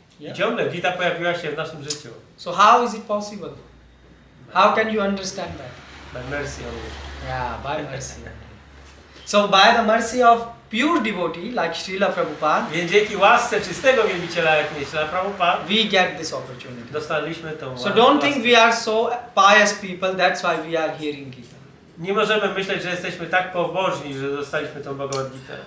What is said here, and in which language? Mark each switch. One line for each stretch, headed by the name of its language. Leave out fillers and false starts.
Polish: I ciągle Gita pojawiła się w naszym życiu.
English: So how is it possible? How can you understand that? By mercy only. Yeah, by mercy. So by the mercy of pure devotee like Srila Prabhupada,
Polish: Więc dzięki łasce czystego wielbiciela, jak nie Srila Prabhupada,
English: we get this opportunity.
Polish: dostaliśmy tą
English: So don't think we are so pious people, that's why we are hearing Gita.
Polish: Nie możemy myśleć, że jesteśmy tak pobożni, że dostaliśmy tą Bhagavad Gitę.